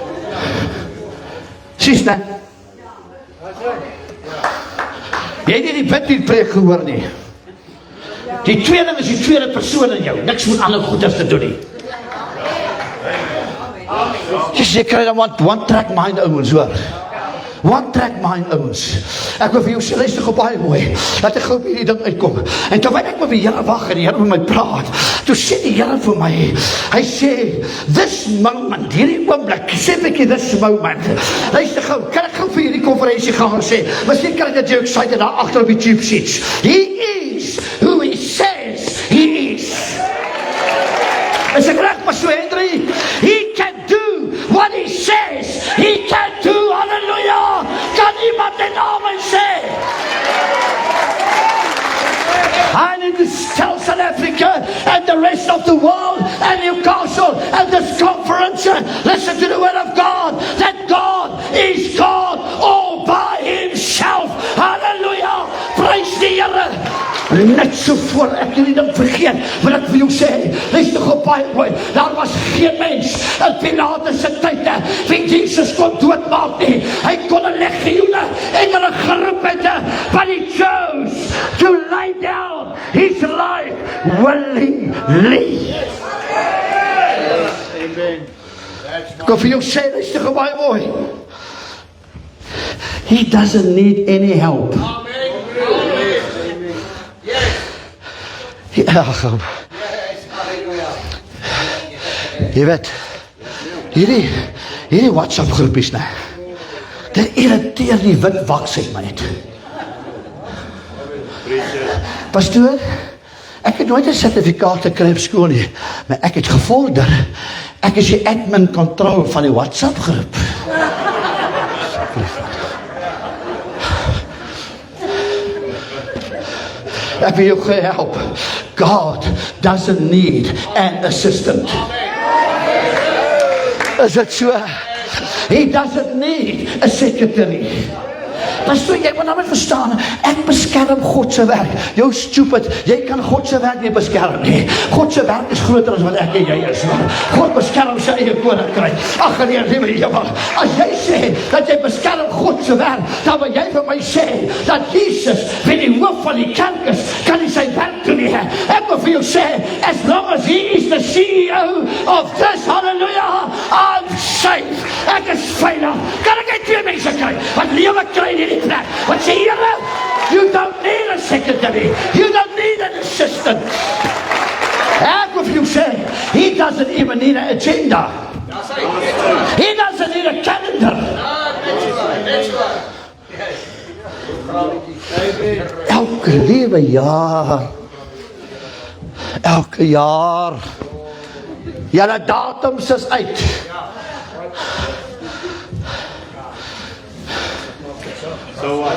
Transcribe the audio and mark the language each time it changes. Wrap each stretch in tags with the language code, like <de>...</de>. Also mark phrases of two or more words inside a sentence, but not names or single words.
<af>Sies, ne? Jy het nie die bid die preek gehoor nie. Die tweeling is die tweede persoon in jou. Niks moet ander goeders te doen nie. Jy kry dan</af> <en>one track mind</en> <af>ouens, hoor.</af> <en>One track mind ouens.</en> <af>Ek wil vir jou sê, luister gou baie mooi, dat ek gou by hierdie ding uitkom. En terwyl ek met die Here wag en die Here met my praat, toe sê die Here vir my, hy sê,</af> <en>this moment,</en> <af>hierdie oomblik, sê ek</af> <en>this moment,</en> <af>luister gou, kan ek gou vir hierdie konferensie gaan en sê, miskien kan ek dat jy excited daar agter op die</af> <en>tube seats. He is who he says he is.</en> <af>Is ek reg, Pastor Henry?</af> <en>He can do what he says he can do.</en> <af>Halleluja! Kan iemand dit amen sê?</af> <en>I need to tell South Africa and the rest of the world and Newcastle and this conference, listen to the word of God, that God is God all by himself.</en> <af>Hallelujah! Prys die Here. Net so voor ek hierdie ding vergeet, wil ek vir jou sê, luister gou baie mooi, daar was geen mens in Pilatus se tyd wie Jesus kon doodmaak nie. Hy kon 'n legioene engele geroep het,</af> <en>but he chose to lay down his life willingly.</en> <af>Ek kan vir jou sê, luister gou baie mooi,</af> <en>he doesn't need any help.</en> <af>Ja, jy weet, hierdie WhatsApp groepies, ne, dit irriteer die wit waksheid my net. Pastoor, ek het nooit 'n sertifikaat gekry op skool nie, maar ek het gevorder, ek is die admin control van die WhatsApp groep. Ek wil jou help.</af> <en>God doesn't need an assistant.</en> <af>Is dit so?</af> <en>He doesn't need a secretary.</en> <af>Pastoor, jy moet nou net verstaan, ek beskerm God se werk. Jou stupid, jy kan God se werk nie beskerm nie. God se werk is groter as wat ek en jy is. God beskerm sy eie koninkryk. Ag nee, liewe Here, as jy sê dat jy beskerm God se werk, dan wil jy vir my sê dat Jesus, wie die hoof van die kerk is, kan nie sy werk doen nie. Ek wil vir jou sê,</af> <en>as long as he is the CEO of this, hallelujah, I'm safe.</en> <af>Ek is veilig. Kan ek net twee mense kry wat lewe kry in hierdie plek? Wat sê Here?</af> <en>You don't need a secretary. You don't need an assistant.</en> <af>Ek wil vir jou sê,</af> <en>he doesn't even need an agenda. He doesn't need a calendar.</en> <af>Elke liewe jaar, julle datums is uit. So wat?</af>